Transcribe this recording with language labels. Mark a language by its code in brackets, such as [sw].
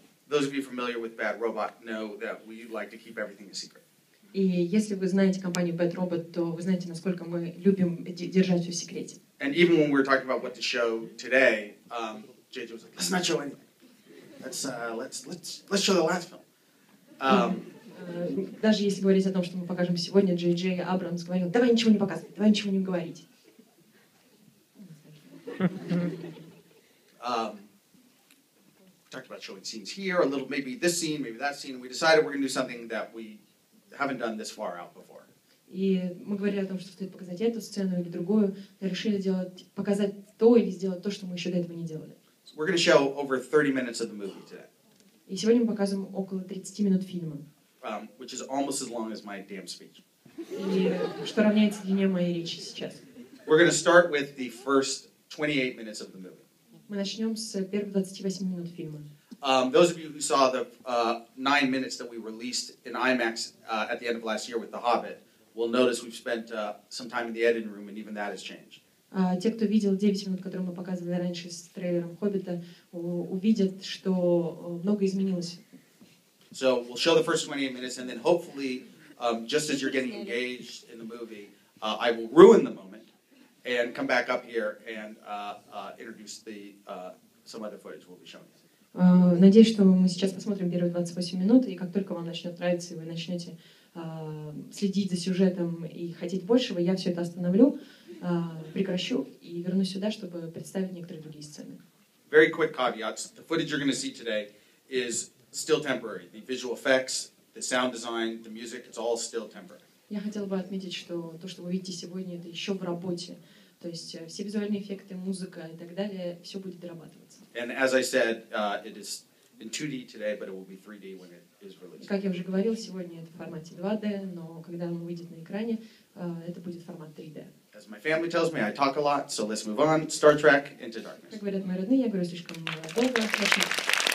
[en] Those of you familiar with Bad Robot know that we like to keep everything a secret. [ru] И если вы знаете компанию Bad Robot, то вы знаете, насколько мы любим держать все в секрете. [en] And even when we were talking about what to show today, JJ was like, "Let's not show anything. Let's show the last film." [ru] Даже если говорить о том, что мы покажем сегодня, Джей Джей Абрамс говорил, давай ничего не показывать, давай ничего не говорить. [en] Talked about showing scenes here, a little, maybe this scene, maybe that scene, and we decided we're going to do something that we haven't done this far out before. [ru] И мы говорили о том, что стоит показать эту сцену или другую, но решили показать то или сделать то, что мы еще до этого не делали. [en] So we're going to show over 30 minutes of the movie today. [ru] И сегодня мы показываем около 30 минут фильма. [en] Which is almost as long as my damn speech. [ru] И что равняется длине моей речи сейчас. [en] We're going to start with the first 28 minutes of the movie. [ru] Мы начнем с первых 28 минут фильма. [en] Those of you who saw the 9 minutes that we released in IMAX at the end of last year with The Hobbit will notice we've spent some time in the editing room, and even that has changed. [ru] Те, кто видел 9 минут, которые мы показывали раньше с трейлером «Хоббита», увидят, что многое изменилось. [en] So we'll show the first 28 minutes, and then hopefully, just as you're getting engaged in the movie, I will ruin the moment and come back up here and introduce some other footage we'll be showing you. [ru] Надеюсь, что мы сейчас посмотрим первые 28 минут, и как только вам начнет нравиться, и вы начнете следить за сюжетом и хотеть большего, я все это остановлю, прекращу и вернусь сюда, чтобы представить некоторые другие сцены. [en] Very quick caveats. The footage you're going to see today is still temporary. The visual effects, the sound design, the music, it's all still temporary. [ru] Я хотела бы отметить, что то, что вы видите сегодня, это еще в работе. То есть все визуальные эффекты, музыка и так далее, все будет дорабатываться. [en] And as I said, it is in 2D today, but it will be 3D when it is [ru] И, [en] released. [ru] как я уже говорил, сегодня это в формате 2D, но когда он выйдет на экране, это будет формат 3D. [en] As my family tells me, I talk a lot, so let's move on. Star Trek Into Darkness. [ru] Как говорят мои родные, я говорю слишком долго.